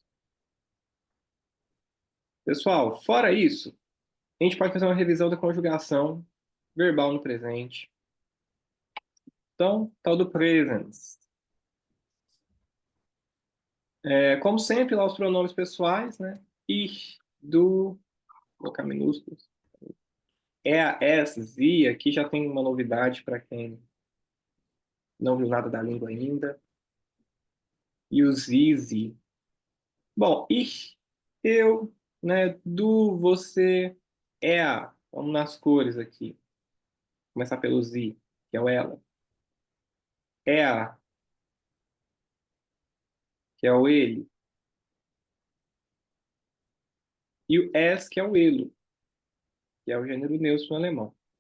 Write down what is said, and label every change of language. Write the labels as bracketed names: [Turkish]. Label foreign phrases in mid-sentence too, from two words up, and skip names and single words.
[Portuguese] Pessoal, fora isso, a gente pode fazer uma revisão da conjugação verbal no presente. Então, tal do presens. Como sempre, lá os pronomes pessoais, né? [German] Ich, du, [Portuguese] colocar minúsculos. [German] Er, es, sie, [Portuguese] aqui já tem uma novidade para quem não viu nada da língua ainda. E o [German] sie, sie. [Portuguese] Bom, ich, eu, né? Du, você, er. Vamos nas cores aqui. Começar pelo sie, que é o ela. Er, que é o ele. E o es, que é o elo, que é o gênero neutro no alemão.